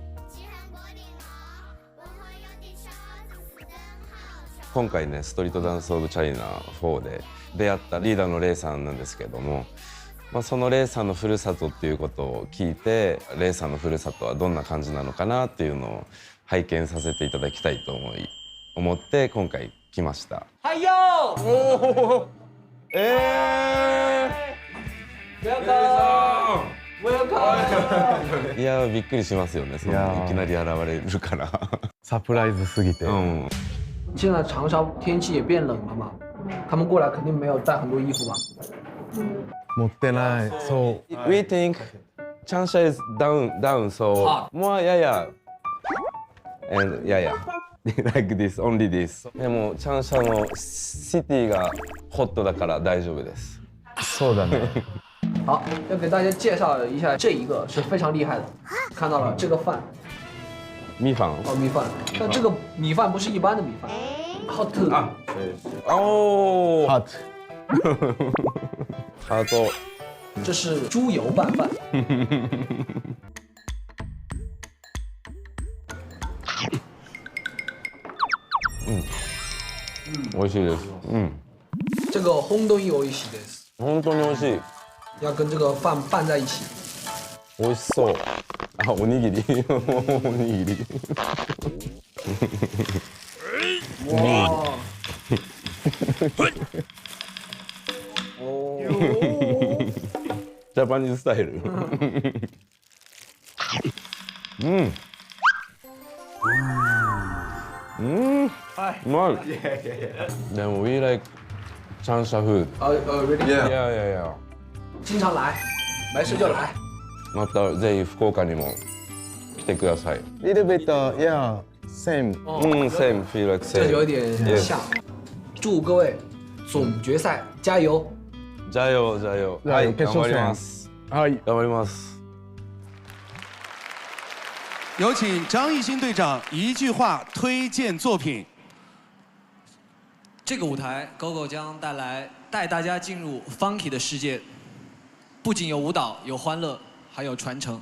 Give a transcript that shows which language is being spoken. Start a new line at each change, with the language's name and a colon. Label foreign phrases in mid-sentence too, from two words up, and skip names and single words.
Japanese: 今回ねストリートダンスオブチャイナ4で出会ったリーダーのレイさんなんですけども、そのレイさんのふるさとっていうことを聞いて、レイさんのふるさとはどんな感じなのかなっていうのを拝見させていただきたいと思って今回来ました。はいよー。
English: おー。Welcome。
Japanese: いやびっくりしますよね。そのいきなり現れるから。サプライズすぎて。
Chinese: 现在长沙天气也变冷了嘛，他们过来肯定没有带很多衣服吧？
Japanese: 持ってない。そう。
English: We think Changsha is down so more yeah and yeah like this only this。
Japanese: でもチャンシャのシティがホットだから大丈夫です。そうだね。
Chinese: 好，要给大家介绍一下，这一个是非常厉害的，看到了这个饭。米饭哦，米饭，但这个米饭不是一般的米饭 ，hot 啊，哦 ，
English: hot， hot，
Chinese: 这是猪油拌饭。
Japanese: 美味しいです。这个本当に美味しいです。本当に美味しい。
Chinese: 要跟这个饭拌在一起。
Japanese: 美味しそう。あ、おにぎり。おにぎり。
Chinese: 哇！
Japanese: ジャパニーズスタイル。うまい。でも
English: we like
Japanese: チャンシャフード。
English: really？ Yeah。
Chinese: 经常来，没事就来。
Japanese: またぜひ福岡にも来てください。
English: Little bit, yeah, same. Same, feel like same.
Chinese: 这有点像。祝各位总决赛加油！加油加油！
Japanese: はい、頑張ります。はい、頑張ります。
Chinese: 有请张艺兴队长一句话推荐作品。这个舞台 ，GoGo 将带大家进入 Funky 的世界，不仅有舞蹈，有欢乐。还有传承。